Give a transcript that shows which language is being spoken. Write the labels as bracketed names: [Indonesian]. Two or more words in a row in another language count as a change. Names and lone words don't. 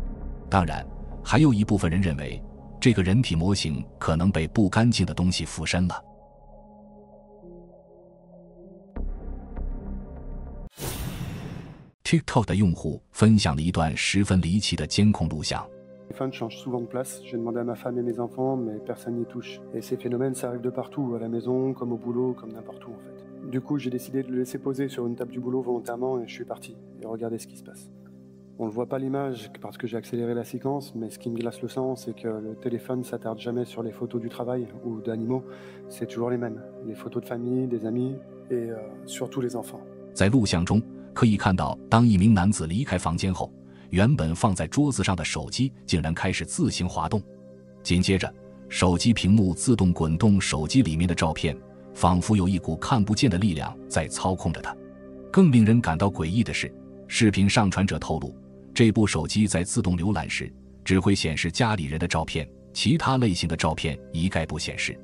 [Chinese] 當然，還有一部分人認為，這個人體模型可能被不乾淨的東西附身了。TikTok 的用戶分享了一段十分離奇的監控錄像。 [French] Les téléphones changent souvent de place. J'ai demandé à ma femme et mes enfants, mais personne n'y touche. Et ces phénomènes, ça arrive de partout, à la maison, comme au boulot, comme n'importe où en fait. Du coup, j'ai décidé de le laisser poser sur une table du boulot volontairement et je suis parti. Et regardez ce qui se passe. On ne voit pas l'image parce que j'ai accéléré la séquence, mais ce qui me glace le sang, c'est que le téléphone s'attarde jamais sur les photos du travail ou d'animaux. C'est toujours les mêmes. Les photos de famille, des amis et surtout les enfants. [Chinese] 在錄像中，可以看到，當一名男子離開房間後，原本放在桌子上的手機竟然開始自行滑動。緊接着，手機屏幕自動滾動手機裡面的照片，仿佛有一股看不見的力量在操控着它。更令人感到詭異的是，視頻上傳者透露，這部手機在自動瀏覽時，只會顯示家裡人的照片，其他類型的照片一概不顯示。